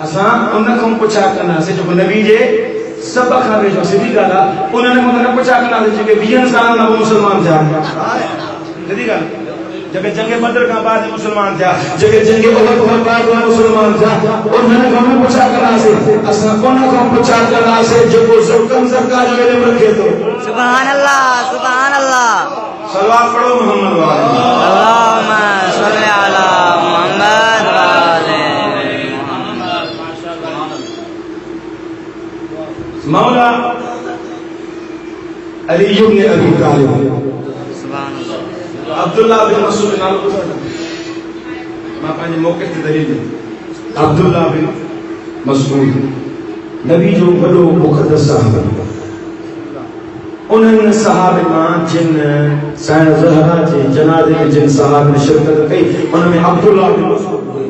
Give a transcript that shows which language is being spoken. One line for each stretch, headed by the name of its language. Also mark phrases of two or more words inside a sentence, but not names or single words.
Sindhi: असां उन खां पुछा कंदासीं जेको नबी जे सभ खां वेझो सिधी ॻाल्हि आहे उन्हनि खां न पुछा कंदासीं जेके 20 साल खां मुस्लमान थिया सिधी ॻाल्हि जेके जंग बदर खां बाद मुस्लमान थिया जेके जंग उहद खां बाद मुस्लमान थिया उन्हनि खां न पुछा कंदासीं असां उन खां पुछा कंदासीं जेको ज़ुल्कन सरकारी इल्म रखे थो
Arabic: سبحان الله سبحان الله
Sindhi: सलवात पढ़ो मोहम्मद वाले
Arabic: اللهم صل على محمد وآل मौला अली इब्न अबी तालिब سبحان الله
Sindhi: अब्दुल्ला बिन मसूद नालो ॿुधो मां पंहिंजे मौक़िफ़ ते दलील ॾिनी अब्दुल्ला बिन मसूद नबी जो वॾो मुक़द्दस साहब उन्हनि सहाबे मां जिन साईं ज़हरा जे जनाज़े में जिन सहाब ने शिरकत कई उन में अब्दुल्ला बिन मसूद